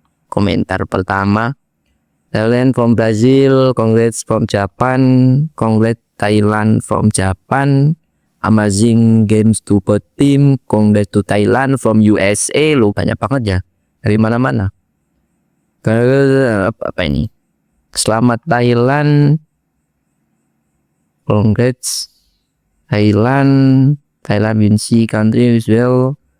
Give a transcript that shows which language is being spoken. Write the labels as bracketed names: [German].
[Indonesian] Komentar pertama, [English] Thailand from Brazil, congrats from Japan, congrats Thailand from Japan, amazing games to both team, congrats to Thailand from USA. [Indonesian] Lu banyak banget ya dari mana-mana. Apa ini? Selamat [English] Thailand, congrats Thailand Vinci country as well.